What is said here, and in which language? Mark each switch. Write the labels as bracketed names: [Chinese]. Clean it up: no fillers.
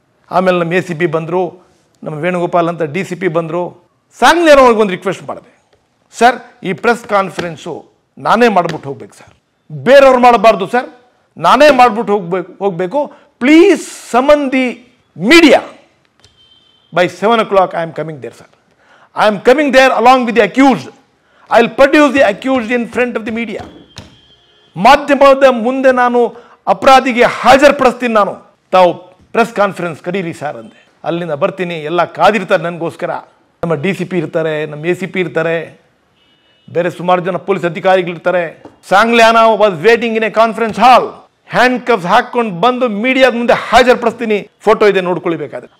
[Kannada] ಆಮೇಲೆ ನಮ್ಮ ACP ಬಂದರು, ನಮ್ಮ ವೇಣುಗೋಪಾಲ್ ಅಂತ DCP ಬಂದರು. ಸಾಂಗ್ಲಿಯಾನ ಅವ್ರಿಗೆ ಒಂದು ರಿಕ್ವೆಸ್ಟ್ ಮಾಡಿದೆ, ಸರ್ ಈ ಪ್ರೆಸ್ ಕಾನ್ಫರೆನ್ಸು ನಾನೇ ಮಾಡ್ಬಿಟ್ಟು ಹೋಗ್ಬೇಕು ಸರ್, ಬೇರೆಯವ್ರು ಮಾಡಬಾರ್ದು ಸರ್, ನಾನೇ ಮಾಡ್ಬಿಟ್ಟು ಹೋಗಬೇಕು. [English] Please summon the media by 7 o'clock. I am coming there, sir. I am coming there along with the accused. I will produce the accused in front of the media. [Kannada] ಮಾಧ್ಯಮದ ಮುಂದೆ ನಾನು ಅಪರಾಧಿಗೆ ಹಾಜರುಪಡಿಸ್ತೀನಿ. ನಾನು ತಾವು ಪ್ರೆಸ್ ಕಾನ್ಫರೆನ್ಸ್ ಕರೀರಿ sir ಅಂದೆ. ಅಲ್ಲಿಂದ ಬರ್ತೀನಿ, ಎಲ್ಲ ಕಾದಿರ್ತಾರೆ ನನಗೋಸ್ಕರ. ನಮ್ಮ DCP ಇರ್ತಾರೆ, ನಮ್ಮ ACP ಇರ್ತಾರೆ, ಬೇರೆ ಸುಮಾರು ಜನ police ಅಧಿಕಾರಿಗಳಿರ್ತಾರೆ. Sangliana [English] Was waiting in a conference hall. [Kannada] Hand ಕಫ್ಸ್ ಹಾಕೊಂಡು ಬಂದು ಮೀಡಿಯಾದ ಮುಂದೆ ಹಾಜರುಪಡಿಸ್ತೀನಿ, ಫೋಟೋ ಇದೆ ನೋಡ್ಕೊಳ್ಬೇಕಾದ್ರೆ.